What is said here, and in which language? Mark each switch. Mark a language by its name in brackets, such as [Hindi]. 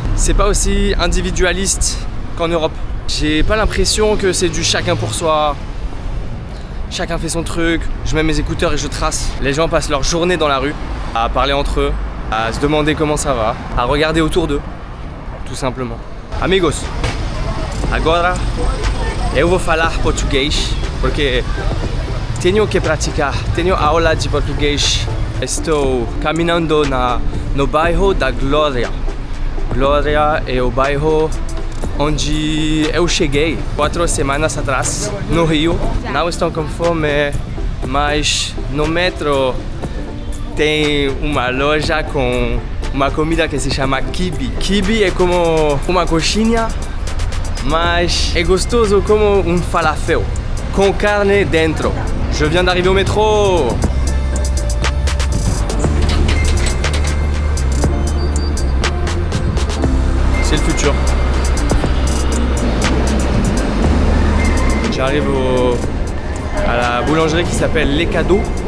[French] C'est pas aussi individualiste qu'en Europe. J'ai pas l'impression que c'est du chacun pour soi. Chacun fait son truc, je mets mes écouteurs et je trace. Les gens passent leur journée dans la rue, à parler entre eux, à se demander comment ça va, à regarder autour d'eux, tout simplement. [Portuguese] Amigos, agora eu vou falar português porque tenho que praticar, tenho aula de português. Estou caminhando no bairro da Glória. Glória é o bairro onde eu cheguei 4 semanas atrás, no Rio. Não estou com fome, mas no metro tem uma loja com uma comida que se chama kibi. Kibi é como uma coxinha, mas é gostoso como um falafel, com carne dentro. [French] Je viens d'arriver au métro. C'est le futur. J'arrive à la boulangerie qui s'appelle Les Cadeaux.